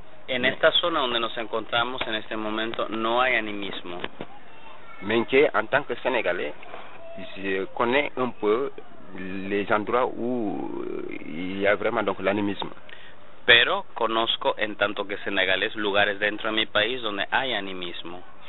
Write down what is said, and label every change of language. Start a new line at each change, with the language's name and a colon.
Spanish: En esta zona donde nos encontramos en este momento, no hay animismo.
French: Menke, en tant que Sénégalais, je connais un peu les endroits où il y a vraiment donc l'animisme.
Spanish: Pero conozco, en tanto que senegalés, lugares dentro de mi país donde hay animismo.